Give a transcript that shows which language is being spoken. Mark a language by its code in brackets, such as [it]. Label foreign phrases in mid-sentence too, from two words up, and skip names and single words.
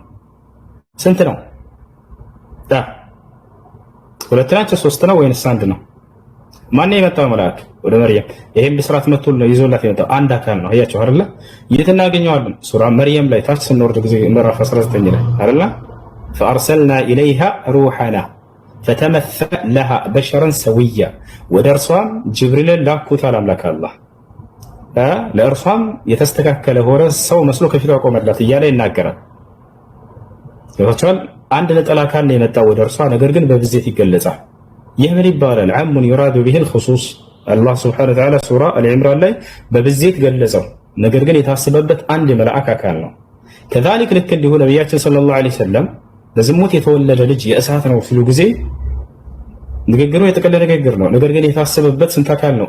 [am] ስንት ነው? ሁለት ናቸው? ሶስት ነው ወይንስ አንድ ነው? ማን ነው የመጣው መልአክ ወደ መርየም? ይሄን ብስራት መጥቶ ነው ይዞላት የመጣው አንድ አካል ነው። አያችሁ አይደለ? የት እናገኘዋለን? ሱራ መርየም ላይ ታች ስንወርድ ጊዜ ምዕራፍ 19 ላይ አይደለ? [ar] فأرسلنا إليها روحنا فتمثل لها بشرا سويا [am] ወደ እርሷም ጅብሪልን ላኩት አለ አምላክ አላህ። ለእርሷም የተስተካከለ ሆነ ሰው መስሎ ከፊቷ ቆመላት እያለ ይናገራል። ይወጣል አንድ ነጠላ አካል ነው የመጣው ወደ እርሷ፣ ነገር ግን በብዜት ይገለጻል። ይህ ምን ይባላል? አሙን ይራዱ به الخصوص። አላህ [ar] سبحانه وتعالى [am] ሱራ አሊ ዕምራን ላይ በብዜት ገለጸው፣ ነገር ግን የታሰበበት አንድ የመልአክ አካል ነው። ከዛሊክ ልክ እንዲሁ ነቢያችን [ar] صلى الله عليه وسلم [am] በዝሙት የተወለደ ልጅ የእሳት ነው ሲሉ ጊዜ ንግግሩ የጥቅል ንግግር ነው፣ ነገር ግን የታሰበበት ስንት አካል ነው?